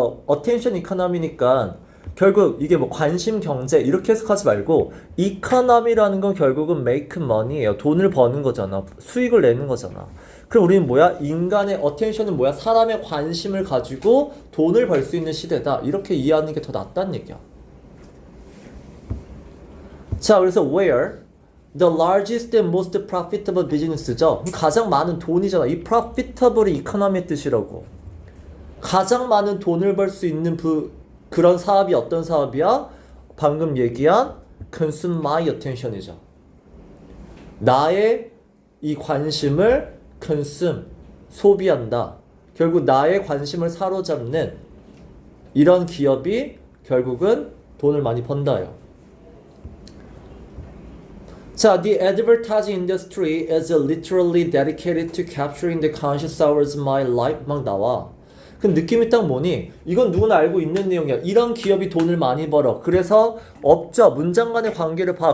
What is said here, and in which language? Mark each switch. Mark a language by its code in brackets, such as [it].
[ko] attention economy니까 결국 이게 뭐 관심 경제 이렇게 해석하지 말고 economy라는 건 결국은 [en] make money [ko] 예요. 돈을 버는 거잖아. 수익을 내는 거잖아. 그럼 우리는 뭐야? 인간의 attention은 뭐야? 사람의 관심을 가지고 돈을 벌 수 있는 시대다. 이렇게 이해하는 게 더 낫다는 얘기야. 자, 그래서 [en] where the largest and most profitable business죠. [ko] 가장 많은 돈이잖아. 이 profitable이 economy의 뜻이라고. 가장 많은 돈을 벌 수 있는 그런 사업이 어떤 사업이야? 방금 얘기한 [en] consume my attention [ko] 이죠. 나의 이 관심을 consume, 소비한다. 결국 나의 관심을 사로잡는 이런 기업이 결국은 돈을 많이 번다요. [en] 자, the advertising industry is literally dedicated to capturing the conscious hours of my life [ko] 막 나와. 그럼 느낌이 딱 뭐니? 이건 누구나 알고 있는 내용이야. 이런 기업이 돈을 많이 벌어. 그래서 업자, 문장 간의 관계를 봐.